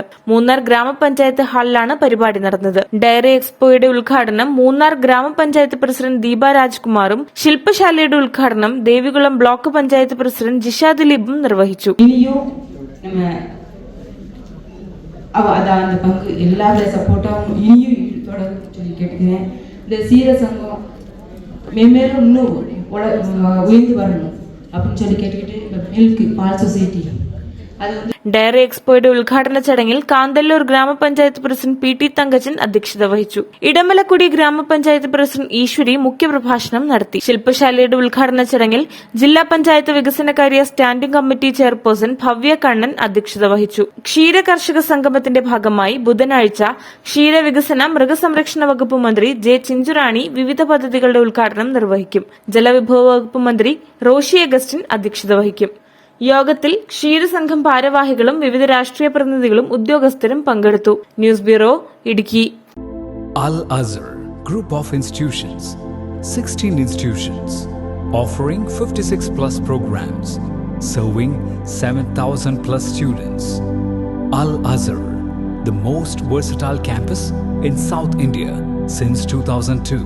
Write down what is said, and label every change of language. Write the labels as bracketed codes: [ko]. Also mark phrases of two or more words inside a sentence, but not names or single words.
[ml] മൂന്നാർ ഗ്രാമപഞ്ചായത്ത് ഹാളിലാണ് പരിപാടി നടന്നത്. ഡയറി എക്സ്പോയുടെ ഉദ്ഘാടനം മൂന്നാർ ഗ്രാമപഞ്ചായത്ത് പ്രസിഡന്റ് ദീപ രാജ്കുമാറും ശില്പശാലയുടെ ഉദ്ഘാടനം ദേവികുളം ബ്ലോക്ക് പഞ്ചായത്ത് പ്രസിഡന്റ് ജിഷ ദിലീപും നിർവഹിച്ചു. എല്ലാവരുടെ സപ്പോർട്ടും ഇനിയും തുടർന്ന് കേട്ടിങ്ങനെ സീരസംഘം മേന്മേലും [ta] இன்னும் உயர்ந்து வரணும் அப்படின்னு சொல்லி கேட்டுக்கிட்டு மில்க் பால் சொசைட்டி [ml] ഡയറി എക്സ്പോയുടെ ഉദ്ഘാടന ചടങ്ങിൽ കാന്തല്ലൂർ ഗ്രാമപഞ്ചായത്ത് പ്രസിഡന്റ് പി ടി തങ്കച്ചൻ അധ്യക്ഷത വഹിച്ചു. ഇടമലക്കുടി ഗ്രാമപഞ്ചായത്ത് പ്രസിഡന്റ് ഈശ്വരി മുഖ്യപ്രഭാഷണം നടത്തി. ശില്പശാലയുടെ ഉദ്ഘാടന ചടങ്ങിൽ ജില്ലാ പഞ്ചായത്ത് വികസനകാര്യ സ്റ്റാൻഡിംഗ് കമ്മിറ്റി ചെയർപേഴ്സൺ ഭവ്യ കണ്ണൻ അധ്യക്ഷത വഹിച്ചു. ക്ഷീര കർഷക സംഗമത്തിന്റെ ഭാഗമായി ബുധനാഴ്ച ക്ഷീരവികസന മൃഗസംരക്ഷണ വകുപ്പ് മന്ത്രി ജെ ചിഞ്ചുറാണി വിവിധ പദ്ധതികളുടെ ഉദ്ഘാടനം നിർവഹിക്കും. ജലവിഭവ വകുപ്പ് മന്ത്രി റോഷി അഗസ്റ്റിൻ അധ്യക്ഷത വഹിക്കും. യോഗത്തിൽ ക്ഷീരസംഘം ഭാരവാഹികളും വിവിധ രാഷ്ട്രീയ പ്രതിനിധികളും ഉദ്യോഗസ്ഥരും പങ്കെടുത്തു. ന്യൂസ് ബ്യൂറോ, ഇടുക്കി. [en] Al-Azhar Group of Institutions, 16 institutions, offering 56 plus programs, serving 7,000 plus students. Al-Azhar, the most versatile campus in South India since 2002.